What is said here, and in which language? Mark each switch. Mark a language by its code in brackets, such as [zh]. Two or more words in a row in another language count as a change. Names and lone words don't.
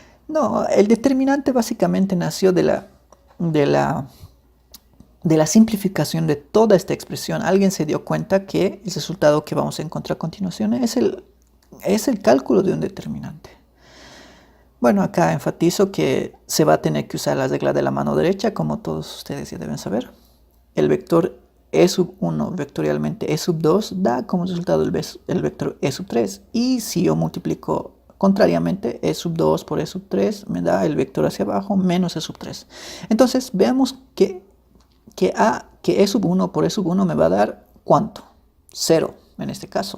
[es] No, el determinante básicamente nació de la, de la simplificación de toda esta expresión. Alguien se dio cuenta que el resultado que vamos a encontrar a continuación es el cálculo de un determinante. Bueno, acá enfatizo que se va a tener que usar la regla de la mano derecha, como todos ustedes ya deben saber. El vector e sub 1 vectorialmente e sub 2 da como resultado el vector e sub 3. Y si yo multiplico contrariamente e sub 2 por e sub 3, me da el vector hacia abajo menos e sub 3. Entonces veamos que e sub 1 por e sub 1 me va a dar ¿cuánto? 0 en este caso.